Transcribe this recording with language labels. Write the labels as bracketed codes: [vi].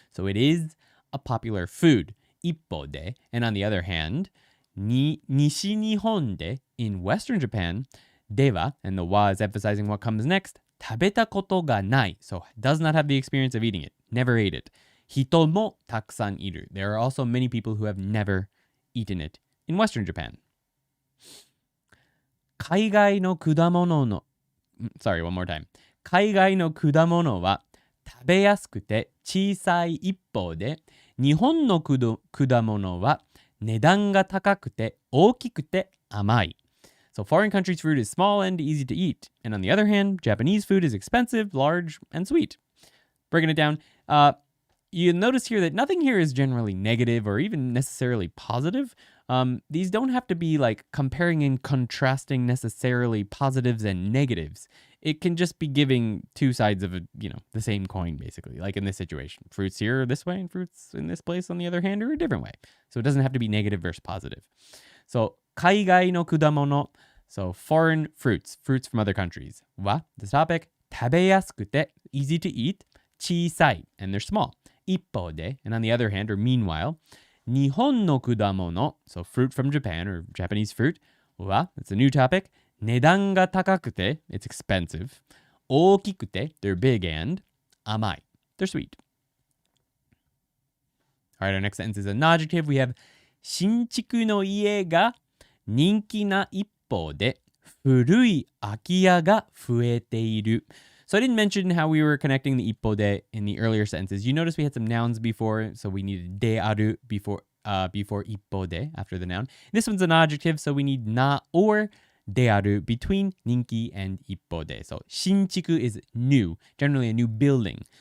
[en] So it is a popular food. [ja] 一方で [en] and on the other hand [ja] 西日本で [en] in Western Japan では and the wa is emphasizing what comes next [ja] 食べたことがない [en] so does not have the experience of eating it, never ate it. 人もたくさんいる. There are also many people who have never eaten it in Western Japan. [ja] 海外の果物の [en] sorry, one more time. [ja] 海外の果物は食べやすくて小さい一方で日本の果物は値段が高くて大きくて甘い. [en] So foreign countries' fruit is small and easy to eat. And on the other hand, Japanese food is expensive, large, and sweet. Breaking it down, you notice here that nothing here is generally negative or even necessarily positive. These don't have to be like comparing and contrasting necessarily positives and negatives. It can just be giving two sides of the same coin, basically, like in this situation. Fruits here are this way and fruits in this place, on the other hand, are a different way. So it doesn't have to be negative versus positive. So, [ja] 海外の果物, [en] so foreign fruits from other countries. は the topic, [ja] 食べやすくて [en] easy to eat, [ja] 小さい [en] and they're small. [ja] 一方で [en] and on the other hand, or meanwhile, [ja] 日本の果物, [en] so fruit from Japan or Japanese fruit, は it's a new topic, [ja] 値段が高くて [en] it's expensive, [ja] 大きくて [en] they're big and [ja] 甘い [en] they're sweet. All right, our next sentence is an adjective. [ja] We have 新築の家が人気な一方で古い空き家が増えている. [en] So I didn't mention how we were connecting the ippode in the earlier sentences. You notice we had some nouns before, so we needed de aru before ippode after the noun. This one's an adjective, so we need na or de aru between ninki and ippode. So shinchiku is new, generally a new building.